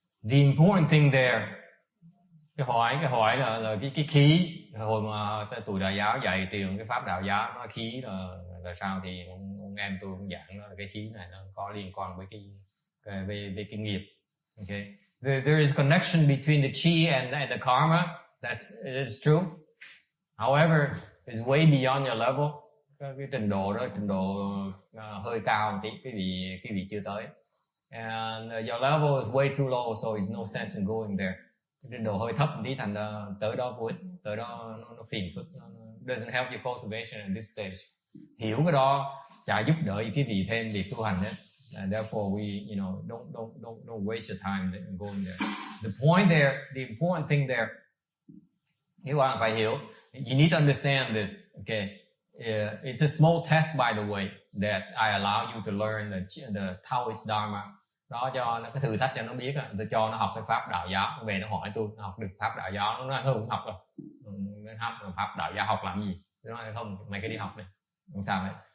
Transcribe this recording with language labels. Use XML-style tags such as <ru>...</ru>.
<en>The important thing there,</en> <vi>cái hỏi là cái khí. Hồi mà tụi Đạo giáo dạy tiền cái pháp Đạo giáo, nó khí là sao thì ông em tôi cũng giảng là cái khí này nó có liên quan với cái nghiệp.</vi> <en>Okay, there is connection between the chi and the karma. It is true. However, it's way beyond your level.</en> <vi>Cái trình độ đó, hơi cao một tí, cái vị chưa tới.</vi> <en>And your level is way too low, so it's no sense in going there.</en> <vi>Cái trình độ hơi thấp một tí, thành ra tới đó vô ích, tới đó nó phiền phức, nó</vi> <en>doesn't help your cultivation at this stage.</en> <vi>Hiểu cái đó chả giúp đỡ cái vị thêm việc tu hành hết.</vi> <en>And therefore we, don't waste your time going there. The important thing there,</en> <vi>các bạn phải hiểu,</vi> <en>you need to understand this, okay? It's a small test, by the way, that I allow you to learn the Taoist Dharma.</en> <vi>Đó cho nó cái thử thách cho nó biết là tôi cho nó học cái pháp Đạo giáo, về nó hỏi tôi nó học được pháp Đạo giáo, nó nói không học rồi, pháp Đạo giáo học làm gì? Tôi nói không, mày cứ đi học này, không sao hết.</vi>